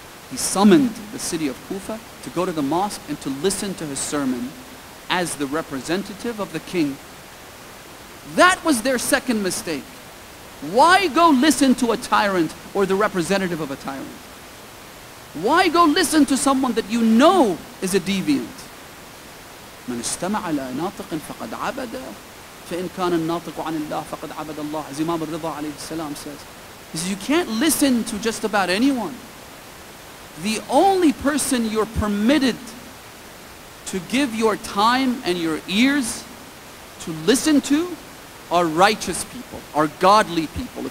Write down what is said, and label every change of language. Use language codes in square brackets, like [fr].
[en] He summoned the city of Kufa to go to the mosque and to listen to his sermon as the representative of the king. That was their second mistake. Why go listen to a tyrant or the representative of a tyrant? Why go listen to someone that you know is a deviant? [ar] من استمع إلى ناطق فقد عبد فإن كان الناطق عن الله فقد عبد الله. [en] As Imam al-Ridha alayhi salam says. He says, you can't listen to just about anyone. The only person you're permitted to give your time and your ears to listen to are righteous people, are godly people.